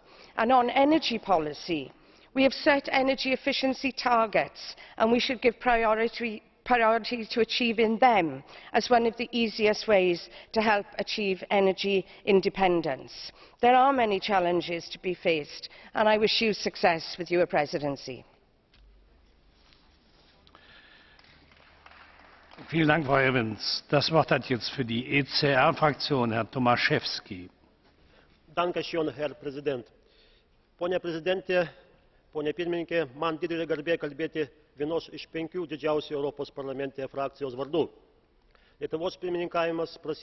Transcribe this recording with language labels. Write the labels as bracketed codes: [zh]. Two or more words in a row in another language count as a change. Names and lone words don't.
[en] And on energy policy, we have set energy efficiency targets, and we should give priority to achieving them as one of the easiest ways to help achieve energy independence. There are many challenges to be faced, and I wish you success with your presidency. [de] Vielen Dank, Frau Evans. Das Wort hat jetzt für die ECR-Fraktion Herr Tomaszewski. Dankeschön, Herr Präsident. [lt] Pone Prezidente, pone Pirmininkė, man didelė garbė kalbėti vienos iš 5 didžiausių Europos parlamente frakcijos vardu. Lietuvos pirmininkavimas prasideda